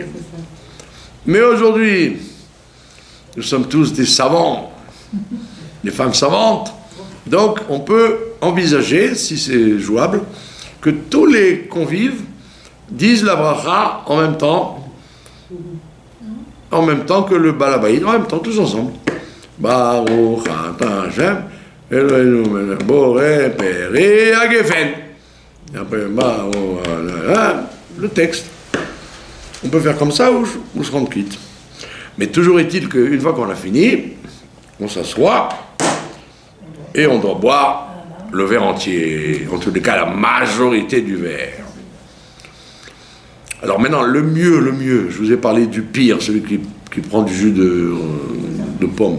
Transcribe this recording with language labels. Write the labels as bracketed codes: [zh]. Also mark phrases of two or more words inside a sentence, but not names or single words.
[fr] Mais aujourd'hui, nous sommes tous des savants, des femmes savantes, donc on peut envisager, si c'est jouable, que tous les convives disent la bracha en même temps que le balabaïd, en même temps, tous ensemble. [he] ברוך אתה השם אלוהינו מלך בורא פרי הגפן. [fr] Et après, le texte. On peut faire comme ça ou se rendre quitte. Mais toujours est-il qu'une fois qu'on a fini, on s'assoit et on doit boire le verre entier. En tous les cas, la majorité du verre. Alors maintenant, le mieux, je vous ai parlé du pire, celui qui prend du jus de pomme.